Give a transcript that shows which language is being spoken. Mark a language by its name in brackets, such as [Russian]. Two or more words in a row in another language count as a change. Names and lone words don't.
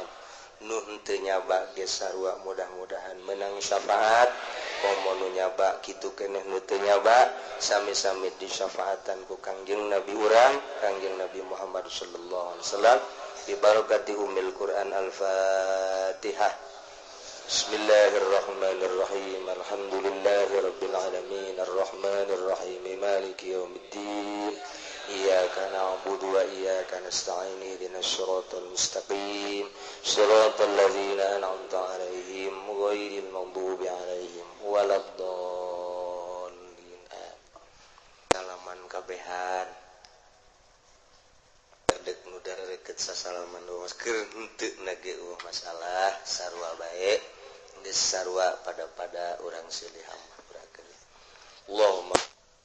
[Sundanese] Nu henteu nyaba ge sarua mudah-mudahan menang syafaat, komo nu nyaba kitu keneh nu teu nyaba sami-sami disyafaatan ku Kangjeng Nabi urang Kangjeng Nabi Muhammad [Arabic] صلى الله عليه وسلم ببركة أم القرآن الفاتحة. بسم الله الرحمن الرحيم. الحمد لله رب العالمين الرحمن الرحيم مالك يوم الدين. إياك نعبد وإياك نستعين اهدنا الصراط المستقيم صراط الذين أنعمت عليهم غير المغضوب عليهم ولا الضالين. [Sundanese] Salaman kabehan dek nu dareukeut sasalaman doa keur henteu na ge masalah sarua bae geus sarua pada urang silih hamba urakeun. Allahumma